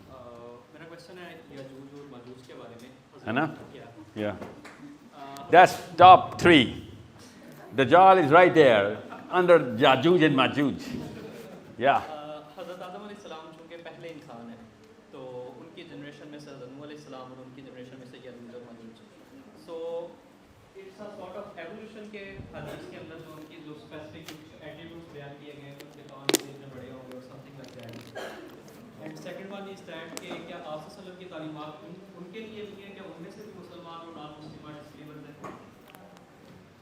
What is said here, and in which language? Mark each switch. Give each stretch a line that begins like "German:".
Hindi: मेरा क्वेश्चन है याजूज और माजूज के बारे में है ना?
English: Yeah. Yeah. That's top 3. Dajjal is right there under Yajuj and Majuj. Yeah.
Hindi: हज़रत आदम अलैहिस्सलाम चूँकि पहले इंसान है तो उनकी जनरेशन में से हज़रत नूह अलैहिस्सलाम और उनकी जनरेशन में से याजूज और Majuj
English: so it's a sort of evolution
Hindi: के हदीस के अंदर जो उनकी जो स्पेसिफिक एट्रीब्यूट्स बयान किए गए हैं उनके कान से इतने बड़े होंगे और
English: something like that and second one is that
Hindi: कि क्या आप सल्लल्लाहु अलैहि वसल्लम की तालीमात उनके लिए भी हैं क्या उनमें से भी मुसलमान और नॉन मुस्लिम इसलिए बनते हैं